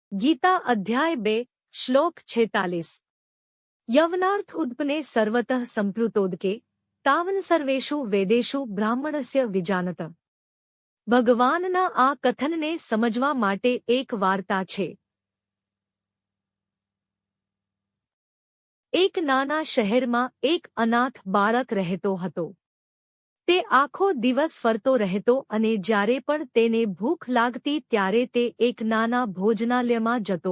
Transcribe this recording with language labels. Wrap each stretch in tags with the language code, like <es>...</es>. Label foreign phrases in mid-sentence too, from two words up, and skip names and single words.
<sa>गीता अध्याय 2 श्लोक 46 यवनार्थ उद्पने सर्वतः संप्लुतोदके तावन सर्वेषु वेदेषु ब्राह्मणस्य विजानत।</sa> <gu>ભગવાનના આ કથનને સમજવા માટે એક વાર્તા છે। એક નાના શહેરમાં એક અનાથ બાળક રહેતો હતો। તે આખો દિવસ ફરતો રહેતો અને જ્યારે પણ તેને ભૂખ લાગતી ત્યારે તે એક નાના ભોજનાલયમાં જતો।</gu>